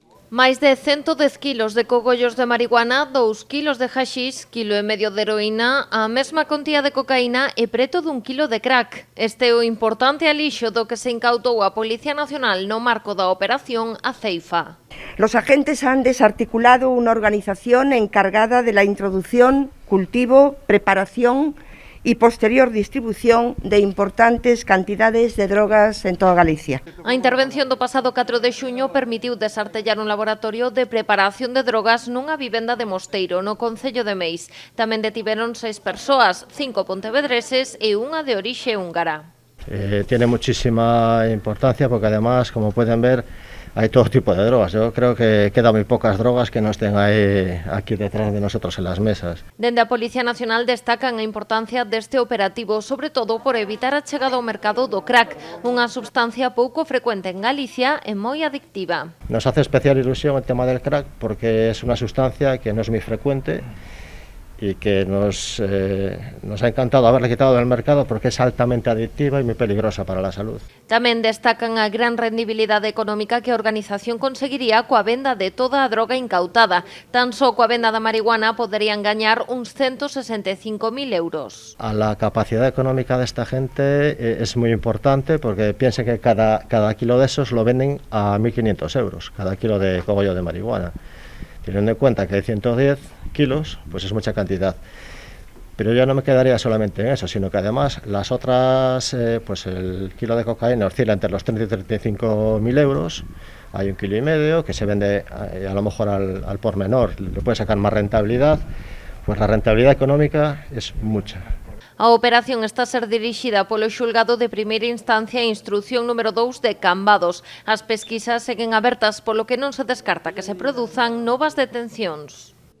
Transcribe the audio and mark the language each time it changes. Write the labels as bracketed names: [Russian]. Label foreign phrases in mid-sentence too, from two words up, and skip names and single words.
[Galician] Máis de 110 kilos de cogollos de marihuana, 2 kilos de haxix, kilo e medio de heroína, a mesma contía de cocaína e preto dun kilo de crack. Este é o importante alixo do que se incautou a Policía Nacional no marco da operación A Ceifa. [Spanish] Los agentes han desarticulado una organización encargada de la introducción, cultivo, preparación y posterior distribución de importantes cantidades de drogas en toda Galicia. [Galician] A intervención do pasado 4 de xuño permitiu desartellar un laboratorio de preparación de drogas nunha vivenda de Mosteiro, no concello de Meis. Tamén detiveron 6 persoas, 5 pontevedreses e unha de orixe húngara. [Spanish] Tiene muchísima importancia porque además, como pueden ver, hay todo tipo de drogas. Yo creo que quedan muy pocas drogas que no estén aquí detrás de nosotros en las mesas. [Galician] Dende a Policía Nacional destacan a importancia deste operativo, sobre todo por evitar a chegada ao mercado do crack, unha substancia pouco frecuente en Galicia e moi adictiva. [Spanish] Nos hace especial ilusión el tema del crack porque es una sustancia que no es muy frecuente y que nos ha encantado haberla quitado del mercado porque es altamente adictiva y muy peligrosa para la salud. [Galician] Tamén destacan a gran rendibilidade económica que a organización conseguiría coa venda de toda a droga incautada. Tan só coa venda da marihuana poderían gañar uns 165.000 euros. [Spanish] A la capacidad económica de esta gente es muy importante porque piensen que cada kilo de esos lo venden a 1.500 euros, cada kilo de cogollo de marihuana. Teniendo en cuenta que hay 110 kilos, pues es mucha cantidad. Pero yo no me quedaría solamente en eso, sino que además las otras, pues el kilo de cocaína oscila entre los 30 y 35.000 euros, hay 1,5 kilos que se vende a lo mejor al por menor, le puede sacar más rentabilidad, pues la rentabilidad económica es mucha. [Galician] A operación está a ser dirixida polo xulgado de primeira instancia e instrucción número 2 de Cambados. As pesquisas seguen abertas, polo que non se descarta que se produzan novas detencións.